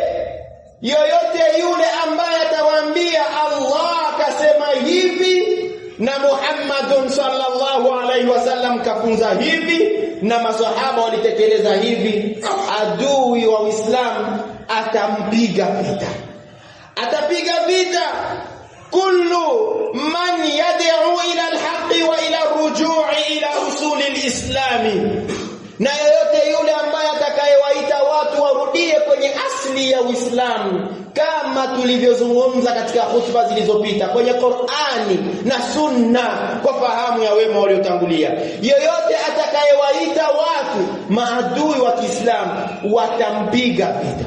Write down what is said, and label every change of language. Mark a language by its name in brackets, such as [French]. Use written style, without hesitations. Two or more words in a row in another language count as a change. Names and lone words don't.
[Swahili] Yoyote yule ambaye atawaambia Allah akasema hivi na Muhammadun [Arabic] صلى الله عليه وسلم [Swahili] kafunza hivi na masahaba walitekeleza hivi, adui wa Uislamu atampiga vita. Atapiga vita [Arabic] كل من يدعو إلى الحق وإلى الرجوع إلى أصول الإسلام, [Swahili] na yoyote yule ambaye atakayewaita watu warudie kwenye asili ya Uislamu, kama tulivyozungumza katika hutuba zilizopita kwenye Qur'ani na Sunna kwa fahamu ya wema waliotangulia. Yoyote atakayewaita watu maadui wa Kiislamu watampiga vita.